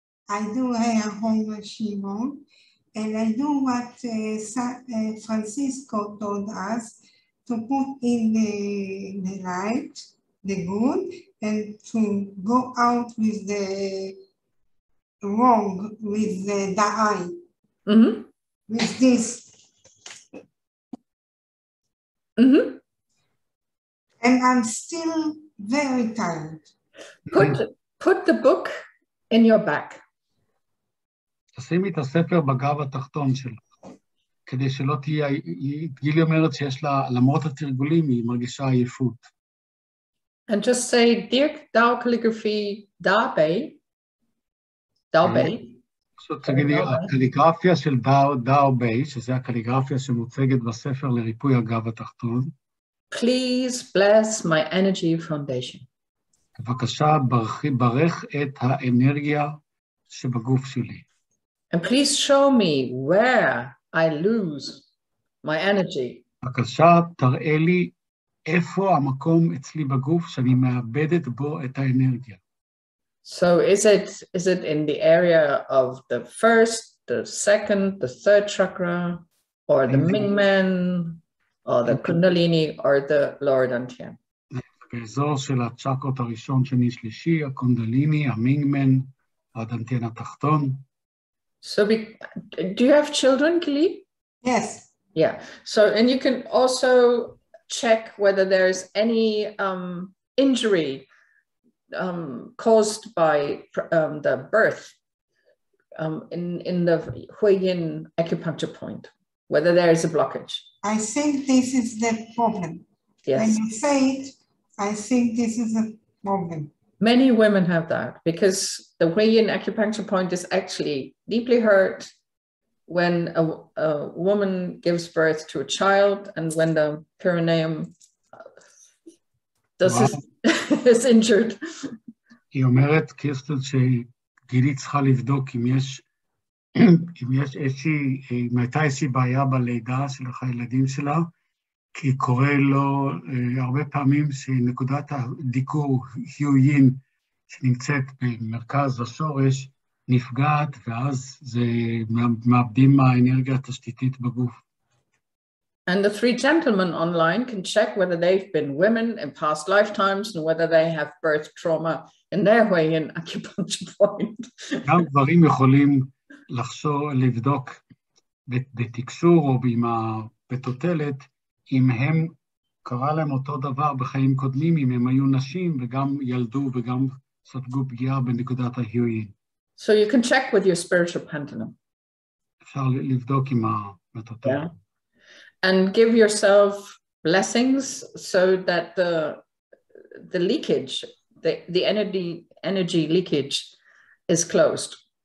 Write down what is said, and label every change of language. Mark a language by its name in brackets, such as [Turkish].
[English] I do a home Shimon, and I do what Francisco told us, to put in the light, the good, and to go out with the wrong, with the eye, with this. And I'm still very tired. Put the book in your back. [Hebrew] תשימי את הספר בגב התחתון שלך, כדי שלא תהיה, גילי אומרת שיש לה, למרות התרגולים, היא מרגישה עייפות. [English] And just say, dear Tao calligraphy, Da Bei. [Hebrew] פשוט תגידי, הקליגרפיה של דאו ביי, שזה הקליגרפיה שמוצגת בספר לריפוי הגב התחתון. [English] Please bless my energy foundation. [Hebrew] בבקשה, ברך את האנרגיה שבגוף שלי. [English] And please show me where I lose my energy. [Hebrew] בבקשה, תראה לי איפה המקום אצלי בגוף שאני מאבדת בו את האנרגיה. [English] So is it in the area of the first, the second, the third chakra, or the Mingmen, or the Kundalini, or the lower dantian? [Hebrew] באזור של הצ'קרות הראשון, שני, שלישי, הקונדליני, המינגמן, הדנטיין התחתון. [English] So do you have children, Kili? Yes. Yeah. So, and you can also check whether there's any injury caused by the birth in the Huiyin acupuncture point. whether there is a blockage. I think this is the problem. Yes. When you say it, I think this is a problem. Many women have that because the Huiyin acupuncture point is actually deeply hurt when a woman gives birth to a child and when the perineum is injured. [Hebrew] היא אומרת, קירסטן, שגילי צריכה לבדוק אם הייתה איזושהי בעיה בלידה של הילדים שלה, כי קורה לו הרבה פעמים שנקודת הדיקור, היויין, שנמצאת במרכז השורש, נפגעת, ואז מאבדים האנרגיה התשתיתית בגוף. [English] And the three gentlemen online can check whether they've been women in past lifetimes and whether they have birth trauma in their Huiyin acupuncture point. [Hebrew] גם גברים יכולים לבדוק בתקשור או בתותלת, אם הם קרה להם אותו דבר בחיים קודמים, אם הם היו נשים וגם ילדו וגם ספגו פגיעה בנקודת ההיויין. [English] So you can check with your spiritual pendulum. [Hebrew] אפשר לבדוק עם התותלת. [English] And give yourself blessings so that the leakage, the energy leakage is closed.